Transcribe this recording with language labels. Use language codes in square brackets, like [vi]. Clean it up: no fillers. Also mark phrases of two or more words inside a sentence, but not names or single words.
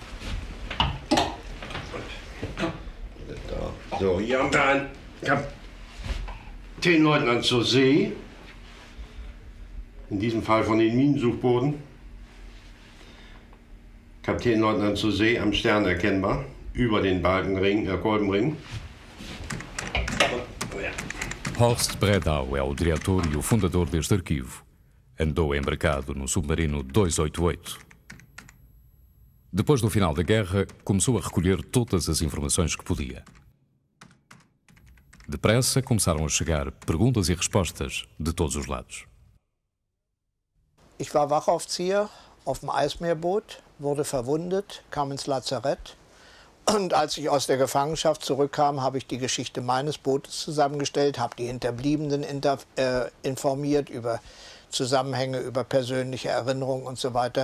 [de] So, hier haben wir einen Kapitänleutnant zur See, in diesem Fall von den Minensuchbooten. Kapitänleutnant zur See am Stern erkennbar, über den Balkenring, Kolbenring. [pt] Horst Bredau é o diretor e o fundador deste arquivo. Andou embarcado no submarino 288. Depois do final da guerra, começou a recolher todas as informações que podia. Depressa começaram a chegar perguntas e respostas de todos os lados. [de] Ich war Wachaufzieher auf dem Eismeerboot, wurde verwundet, kam ins Lazarett. Und als ich aus der Gefangenschaft zurückkam, habe ich die Geschichte meines Bootes zusammengestellt, habe die Hinterbliebenen informiert über Zusammenhänge, über persönliche Erinnerungen und so weiter.